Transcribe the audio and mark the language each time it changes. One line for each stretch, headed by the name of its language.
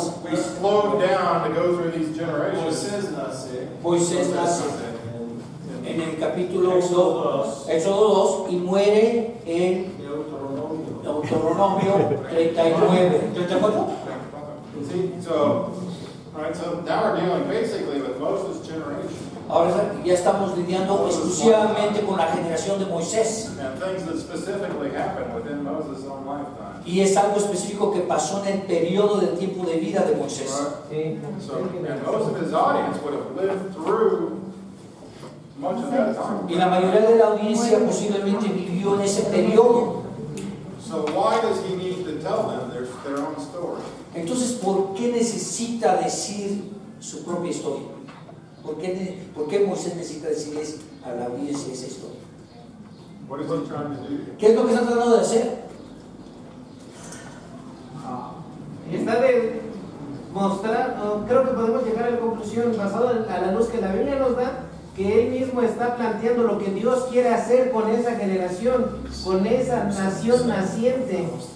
English: so we slowed down to go through these generations.
Spanish: Moisés nace en el capítulo 2, Éxodo 2, y muere en Deuteronomio 39. ¿34?
English: See? So, right, so now we're dealing basically with Moses' generation.
Spanish: Ahora ya estamos lidiando exclusivamente con la generación de Moisés.
English: And things that specifically happened within Moses' own lifetime.
Spanish: Y es algo específico que pasó en el periodo de tiempo de vida de Moisés.
English: Right? So, and most of his audience would have lived through much of that time.
Spanish: Y la mayoría de la audiencia posiblemente vivió en ese periodo.
English: So why does he need to tell them their own story?
Spanish: Entonces, ¿por qué necesita decir su propia historia? ¿Por qué Moisés necesita decirles a la audiencia esa historia?
English: What is he trying to do?
Spanish: ¿Qué es lo que está tratando de hacer? Está de mostrar, creo que podemos llegar a la conclusión basado a la luz que la Biblia nos da, que él mismo está planteando lo que Dios quiere hacer con esa generación, con esa nación naciente.